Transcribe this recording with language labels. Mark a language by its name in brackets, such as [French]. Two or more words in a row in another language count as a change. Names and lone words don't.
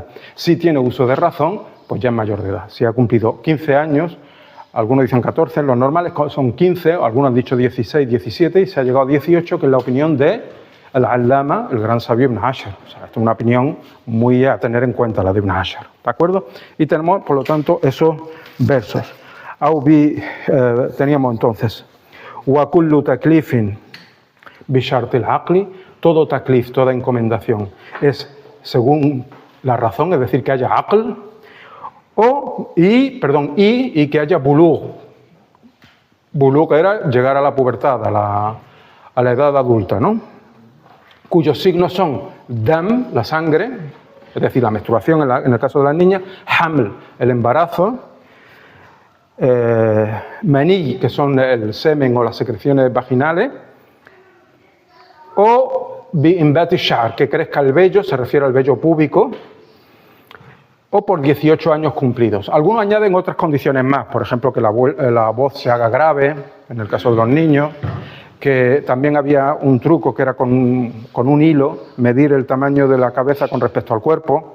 [Spanish] Si tiene uso de razón, pues ya es mayor de edad. Si ha cumplido 15 años, algunos dicen 14, los normales son 15, algunos han dicho 16, 17, y se ha llegado a 18, que es la opinión de al-Allama, el gran sabio Ibn Ashir. O sea, esta es una opinión muy a tener en cuenta, la de Ibn Ashir. ¿De acuerdo? Y tenemos, por lo tanto, esos versos. Teníamos entonces [Arabic] وكل تكليف بشرط العقل, [Spanish] todo taklif, toda encomendación es según la razón, es decir, que haya aql, y que haya bulugh. Bulugh era llegar a la pubertad, a la edad adulta, ¿no? Cuyos signos son dam, la sangre, es decir, la menstruación en el caso de las niñas, haml, el embarazo, maní, que son el semen o las secreciones vaginales, o [Arabic] بإنبات الشعر, [Spanish] que crezca el vello, se refiere al vello púbico, o por 18 años cumplidos. Algunos añaden otras condiciones más, por ejemplo, que la voz se haga grave, en el caso de los niños, que también había un truco que era con un hilo, medir el tamaño de la cabeza con respecto al cuerpo.